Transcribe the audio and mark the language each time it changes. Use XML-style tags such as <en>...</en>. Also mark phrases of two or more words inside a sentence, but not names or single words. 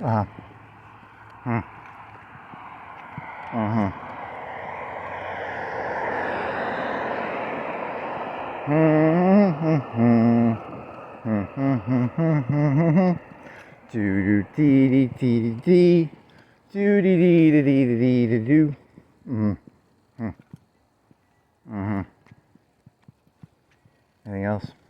<en>Do dee dee dee dee do dee dee dee dee dee do. Anything else?</en>